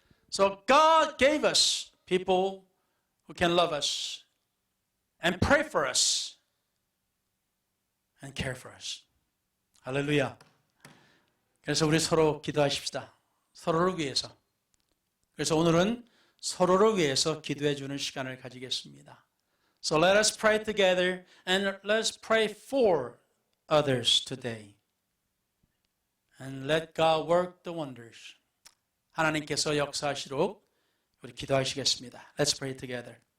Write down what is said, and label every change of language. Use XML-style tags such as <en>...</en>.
<en>So God gave us people who can love us and pray for us and care for us.</en> <ko>할렐루야. 그래서 우리 서로 기도하십시다. 서로를 위해서. 그래서 오늘은 서로를 위해서 기도해 주는 시간을 가지겠습니다.</ko> <en>So let us pray together and let's pray for others today. And let God work the wonders.</en> <ko>하나님께서 역사하시도록 우리 기도하시겠습니다.</ko> <en>Let's pray together.</en>